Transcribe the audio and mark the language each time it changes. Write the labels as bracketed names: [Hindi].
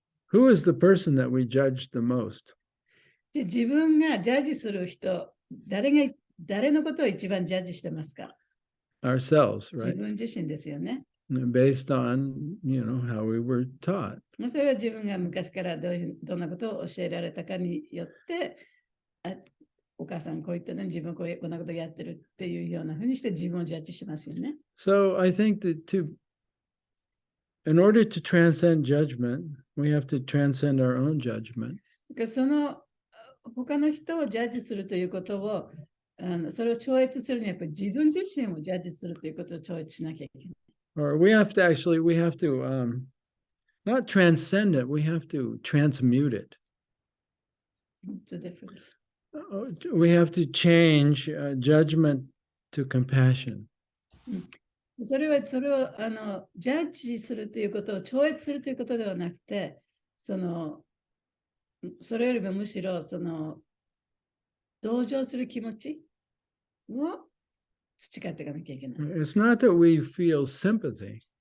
[English] Who is the person that we judge the most? [Japanese] で、自分がジャッジする人、誰のことを一番ジャッジしてますか？ [English] Ourselves, [Japanese] 自 [English] right? [Japanese] 分自身ですよね。 [English] Based on, how we were taught. [Japanese] それは自分が昔からどんなことを教えられたかによって、お母さんこう言ったのに自分はこんなことやってるっていうようなふうにして自分をジャッジしますよね。 [English] So I think that in order to transcend judgment, we have to transcend our own judgment. [Japanese] その他の人をジャッジするということを、それを超越するにはやっぱり自分自身をジャッジするということを超越しなきゃいけない。 [English] Or we have to not transcend it, we have to transmute it. What's the difference? We have to change judgment to compassion. [Japanese] それをジャッジするということを超越するということではなくて、それよりもむしろ同情する気持ちを培っていかなきゃいけない。 [English] It's not that we feel sympathy.